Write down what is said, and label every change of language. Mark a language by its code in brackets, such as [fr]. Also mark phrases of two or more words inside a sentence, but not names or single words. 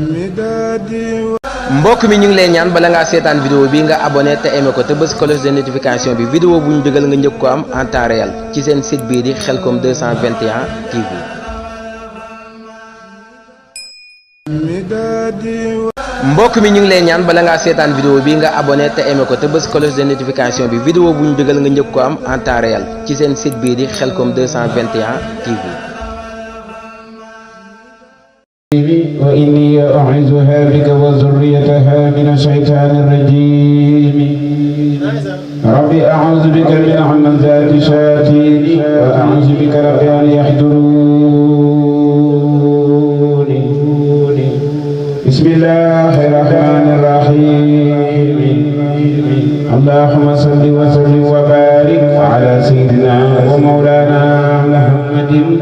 [wo] mbokk mi ñu ngi lay ñaan bala ngaa seetaan vidéo bi nga abonné te aimé ko te bës [fr] cloche de notification [wo] bi vidéo bu ñu dugal nga njëkk ko am [fr] en temps réel [wo] ci seen site bii di Khelcom 221 TV. mbokk mi ñu ngi lay ñaan bala ngaa seetaan vidéo bi nga abonné te aimé ko te bës [fr] cloche de notification [wo] bi vidéo bu ñu dugal nga njëkk ko am [fr] en temps réel [wo] ci seen site bii di Khelcom 221 TV. [ar] وإني أعوذها بك وذريتها من الشيطان الرجيم ربي أعوذ بك من همزات الشياطين وأعوذ بك رب أن يحضرون بسم الله الرحمن الرحيم اللهم صل وسلم وبارك على سيدنا ومولانا محمد